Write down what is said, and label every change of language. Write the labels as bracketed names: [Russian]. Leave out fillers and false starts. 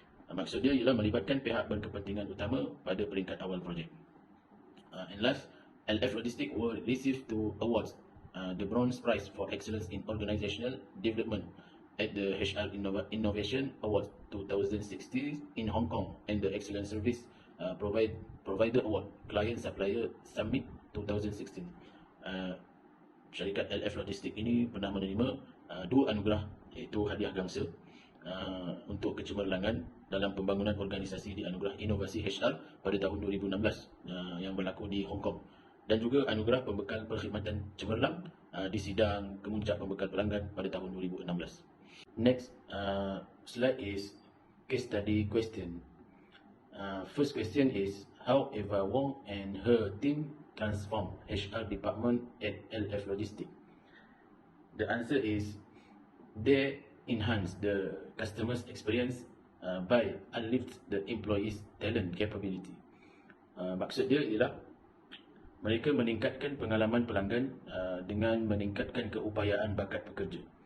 [Malay] Maksudnya ialah melibatkan pihak berkepentingan utama pada peringkat awal projek. [English] And last, LF Logistics will receive 2 awards. The Bronze Prize for Excellence in Organizational Development at the HR Innovation Awards 2016 in Hong Kong, and the Excellent Service Provider Award Client Supplier Summit 2016. [Malay] Syarikat LF Logistics ini pernah menerima 2 anugerah, iaitu hadiah Gangsa untuk kecemerlangan dalam pembangunan organisasi di anugerah Inovasi HR pada tahun 2016 yang berlaku di Hong Kong, dan juga anugerah pembekal perkhidmatan cemerlang di sidang kemuncak pembekal pelanggan pada tahun 2016. [English] Next slide is case study question. First question is, how Eva Wong and her team transform HR department at LF Logistics? The answer is, they enhance the customer's experience by uplift the employees' talent capability. [Malay] Maksud dia ialah mereka meningkatkan pengalaman pelanggan dengan meningkatkan keupayaan bakat pekerja.